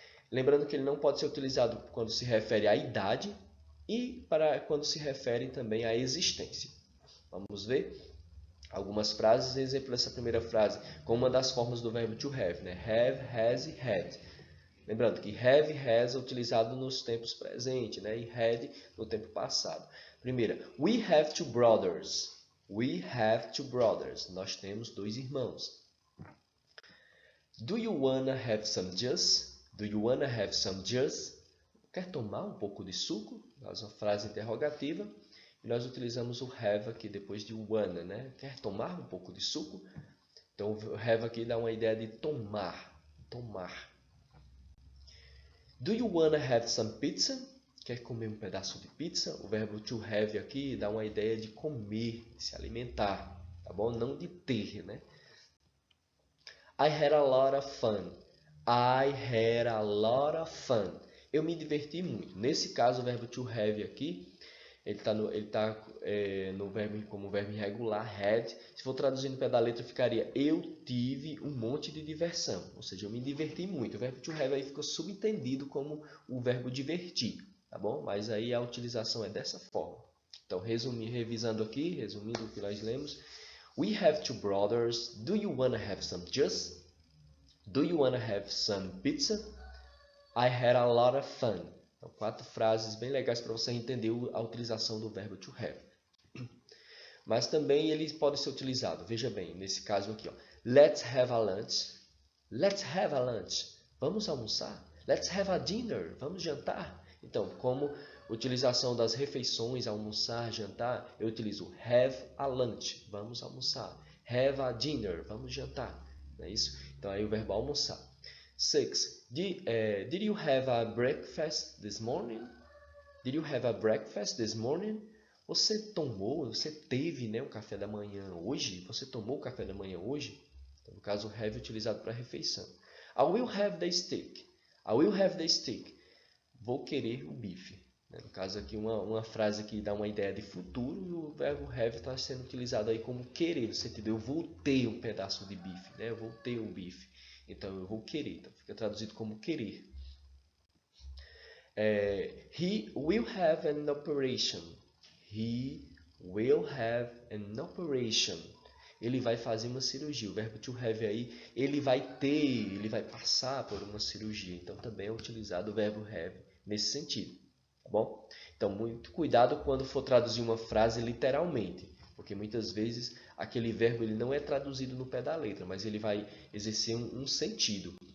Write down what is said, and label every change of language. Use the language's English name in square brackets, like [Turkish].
[Portuguese] Lembrando que ele não pode ser utilizado quando se refere à idade e para quando se refere também à existência. Vamos ver algumas frases. Exemplo dessa primeira frase, com uma das formas do verbo to have, né? Have, has e had. Lembrando que have e has é utilizado nos tempos presentes, né? E had no tempo passado. Primeira, [English] we have two brothers. We have two brothers. [Portuguese] Nós temos dois irmãos. [English] Do you wanna have some juice? Do you wanna have some juice? [Portuguese] Quer tomar um pouco de suco? É uma frase interrogativa. E nós utilizamos o have aqui depois de wanna, né? Quer tomar um pouco de suco? Então o have aqui dá uma ideia de tomar. Tomar. [English] Do you wanna have some pizza? [Portuguese] Quer comer um pedaço de pizza? O verbo to have aqui dá uma ideia de comer, de se alimentar, tá bom? Não de ter, né? [English] I had a lot of fun. I had a lot of fun. [Portuguese] Eu me diverti muito. Nesse caso, o verbo to have aqui ele está no verbo como verbo irregular, had. Se for traduzir no pé da letra, ficaria eu tive um monte de diversão. Ou seja, eu me diverti muito. O verbo to have aí ficou subentendido como o verbo divertir, tá bom? Mas aí a utilização é dessa forma. Então, revisando aqui, resumindo o que nós lemos. [English] We have two brothers. Do you wanna have some juice? Do you wanna have some pizza? I had a lot of fun. [Portuguese] Então, 4 frases bem legais para você entender a utilização do verbo to have. Mas também ele pode ser utilizado, veja bem, nesse caso aqui, ó. [English] Let's have a lunch. Let's have a lunch. [Portuguese] Vamos almoçar. [English] Let's have a dinner. [Portuguese] Vamos jantar. Então, como utilização das refeições, almoçar, jantar, eu utilizo [English] have a lunch. [Portuguese] Vamos almoçar. [English] Have a dinner. [Portuguese] Vamos jantar. Não é isso? Então, aí o verbo almoçar. 6. [English] Did you have a breakfast this morning? Did you have a breakfast this morning? [Portuguese] você teve, né, um café da manhã hoje? Você tomou o café da manhã hoje? Então, no caso, o have utilizado para refeição. [English] I will have the steak. I will have the steak. [Portuguese] Vou querer o bife. No caso aqui, uma frase que dá uma ideia de futuro, e o verbo have está sendo utilizado aí como querer, no sentido eu vou ter um pedaço de bife, né? Eu vou ter um bife. Então, eu vou querer. Então, fica traduzido como querer. [English] He will have an operation. He will have an operation. [Portuguese] Ele vai fazer uma cirurgia. O verbo to have aí, ele vai passar por uma cirurgia. Então, também é utilizado o verbo have nesse sentido. Tá bom? Então, muito cuidado quando for traduzir uma frase literalmente. Porque muitas vezes aquele verbo ele não é traduzido no pé da letra, mas ele vai exercer um sentido.